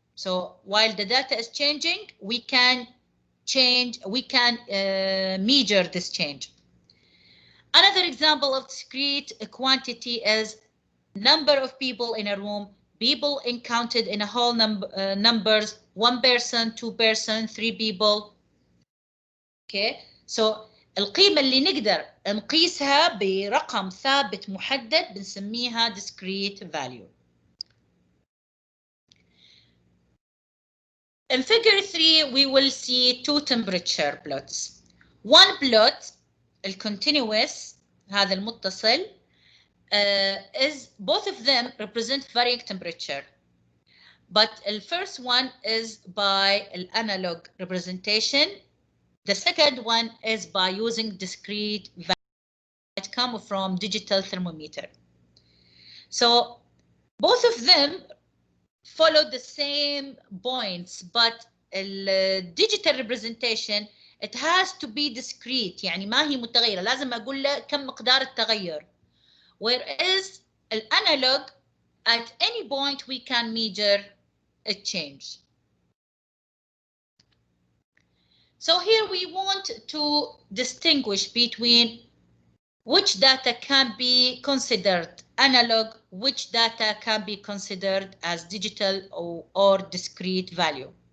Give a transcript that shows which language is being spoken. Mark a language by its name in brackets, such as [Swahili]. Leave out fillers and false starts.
[English] So while the data is changing, we can measure this change. Another example of discrete quantity is number of people in a room, people counted in a whole numbers, 1 person, 2 person, 3 people. Okay, so [Arabic] القيمة اللي نقدر نقيسها برقم ثابت محدد بنسميها discrete value. [English] In figure 3, we will see 2 temperature plots. One plot, الcontinuous, [Arabic] هذا المتصل, [English] is both of them represent varying temperature. But the first one is by an analog representation. The second one is by using discrete values that come from digital thermometer. So both of them follow the same points, but digital representation, it has to be discrete. [Arabic] يعني ما هي متغيرة، لازم أقول له كم مقدار التغير. [English] Whereas analog, at any point we can measure a change. So here we want to distinguish between which data can be considered analog, which data can be considered as digital or discrete value.